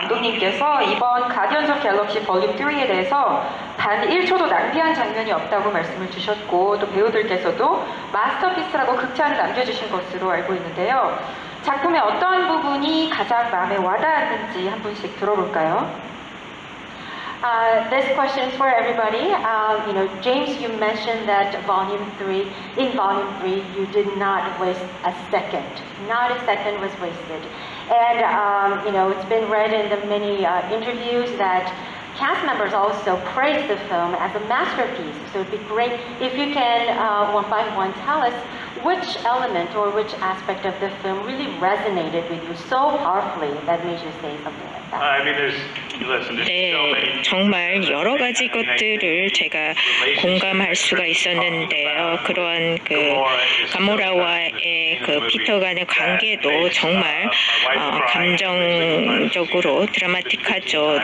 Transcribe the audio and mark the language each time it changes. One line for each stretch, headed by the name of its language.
Korean: 감독님께서 이번 가디언즈 오브 갤럭시 볼륨 3에 대해서 단 1초도 낭비한 장면이 없다고 말씀을 주셨고 또 배우들께서도 마스터피스라고 극찬을 남겨주신 것으로 알고 있는데요. 작품의 어떤 부분이 가장 마음에 와닿았는지 한 분씩 들어볼까요?
English: This question is for everybody. James, you mentioned that in Volume 3, you did not waste a second. Not a second was wasted. And, it's been read in the many interviews that cast members also praised the film as a masterpiece. So it'd be great if you can, one by one, tell us which element or which aspect of the film really resonated with you so powerfully that made you say something like that. I mean, there's
Korean: 네, 정말 여러 가지 것들을 제가 공감할 수가 있었는데요. 그런 가모라와의 피터 간의 관계도 정말 감정적으로 드라마틱하죠.